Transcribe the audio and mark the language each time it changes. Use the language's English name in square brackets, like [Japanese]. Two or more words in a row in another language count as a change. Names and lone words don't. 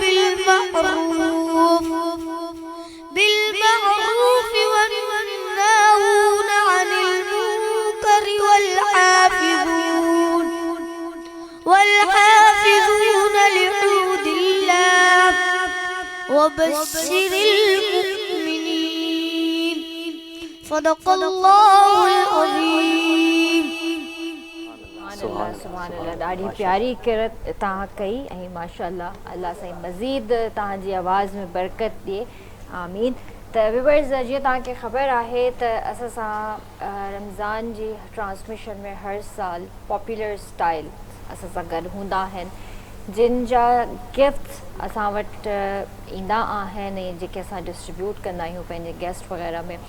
[Arabic] بالمعروف والناهون عن المنكر والحافظون لحدود الله وبشر المؤمنين. صدق الله العظيم. سبحان الله [Sindhi] ॾाढी प्यारी किरत तव्हां कई ऐं माशाअल्लाह अल्लाह साईं मज़ीद तव्हांजी आवाज़ में बरकत ॾिए आमीन। त व्यूअर्स जीअं तव्हांखे ख़बर आहे त असां सां रमज़ान जी ट्रांसमिशन में हर साल [English] popular style [Sindhi] असां सां गॾु हूंदा आहिनि जिन जा गिफ्ट्स असां वटि ईंदा आहिनि ऐं जेके असां डिस्ट्रीब्यूट कंदा आहियूं पंहिंजे गेस्ट वग़ैरह में।